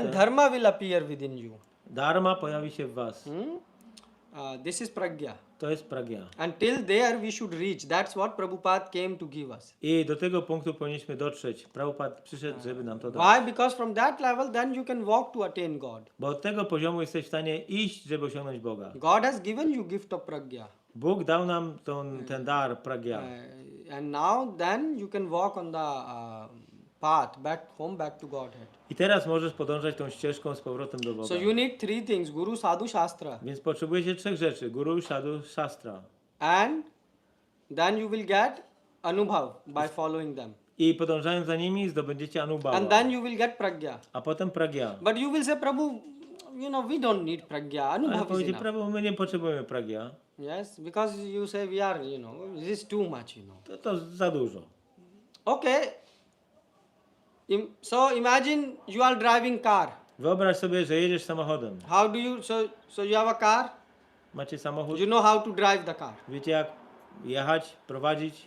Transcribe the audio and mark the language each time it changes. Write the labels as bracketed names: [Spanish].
[English] then dharma will appear within you. [Polish] dharma pojawi się w was. [English] This is pragya. [Polish] To jest pragya. [English] Until there we should reach. That's what Prabhupada came to give us. [Polish] I do tego punktu powinniśmy dotrzeć. Prabhupada przyszedł, żeby nam to dać. [English] Why? Because from that level then you can walk to attain God. [Polish] Bo od tego poziomu jesteś w stanie iść, żeby osiągnąć Boga. [English] God has given you gift of pragya. [Polish] Bóg dał nam ten dar pragya. [English] And now then you can walk on the path back home, back to Godhead. [Polish] I teraz możesz podążać tą ścieżką z powrotem do Boga. [English] So you need three things: Guru, Sadhu, Shastra. [Polish] Więc potrzebujecie trzech rzeczy. Guru, sadhu, shastra. [English] And then you will get anubhav by following them. [Polish] I podążając za nimi zdobędziecie anubhava. [English] And then you will get pragya. [Polish] A potem pragya. [English] But you will say, Prabhu, we don't need pragya. [Polish] Ale [English] Anubhav is [Polish] powiecie, [English] enough. [Polish] Prabhu, my nie potrzebujemy pragya. [English] Yes, because you say we are, this is too much, [Polish] To za dużo. [English] Okay. So imagine you are driving car. [Polish] Wyobraź sobie, że jedziesz samochodem. [English] How do you, so you have a car? [Polish] Macie samochód? [English] You know how to drive the car. [Polish] Wiecie jak jechać, prowadzić?